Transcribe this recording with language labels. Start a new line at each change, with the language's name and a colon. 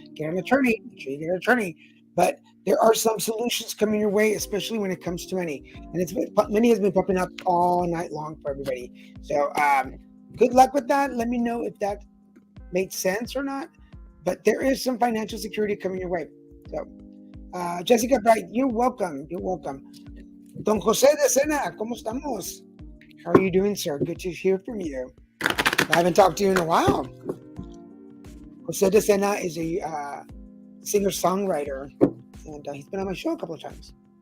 English: Get an attorney, make sure you get an attorney. But there are some solutions coming your way, especially when it comes to money. And money has been popping up all night long for everybody. So good luck with that. Let me know if that made sense or not. But there is some financial security coming your way. So, Jessica Bright, you're welcome. You're welcome.
Spanish: Don Jose de Sena, ¿cómo estamos?
English: How are you doing, sir? Good to hear from you. I haven't talked to you in a while. Jose de Sena is a singer-songwriter, and he's been on my show a couple of times.